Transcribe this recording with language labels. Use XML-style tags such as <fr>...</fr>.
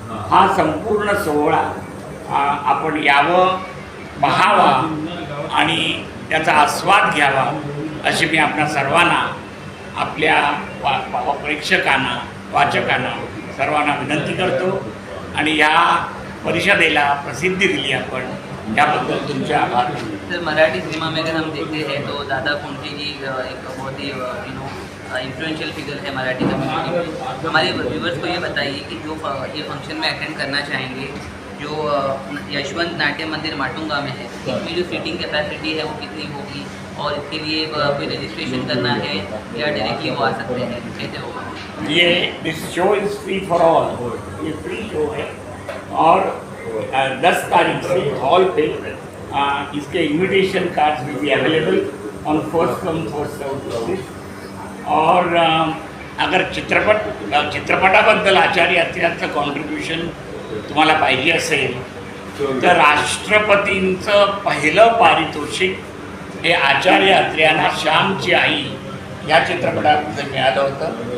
<mr>हा संपूर्ण सोहळा आपण यावं, पाहावा आणि त्याचा आस्वाद घ्यावा अशी मी आपल्या सर्वांना, आपल्या प्रेक्षकांना, वाचकांना सर्वांना विनंती करतो. आणि या परिषदेला प्रसिद्धी दिली आपण, याबद्दल तुमचे आभार.</mr> <hi>सर, मराठी सिनेमा में अगर हम देखते हैं तो दादा कोंडके जी एक बहुत ही</hi> <en>influential figure</en> <hi>है मराठी कम्युनिटी में. हमारे व्यूवर्स को ये बताइए कि जो ये फंक्शन में अटेंड करना चाहेंगे, जो यशवंत नाट्य मंदिर माटुंगा में है, इसमें जो सीटिंग कैपेसिटी है वो कितनी होगी, और इसके लिए कोई रजिस्ट्रेशन करना है या डायरेक्टली वो आ सकते हैं, कैसे होगा?</hi> <en>ये this show is free for all,</en> <hi>ये फ्री शो है. और 10 तारीख से हॉल पे इसके</hi> <en>Invitation cards will be available on first come first served basis.</en> <mr>और अगर चित्रपटाबद्दल आचार्य अत्र्यांचं कॉन्ट्रीब्युशन तुम्हाला पाहिजे असेल तर राष्ट्रपतींचं पहिलं पारितोषिक हे आचार्य अत्र्यांना श्यामची आई या चित्रपटातून मिळालं होतं.</mr>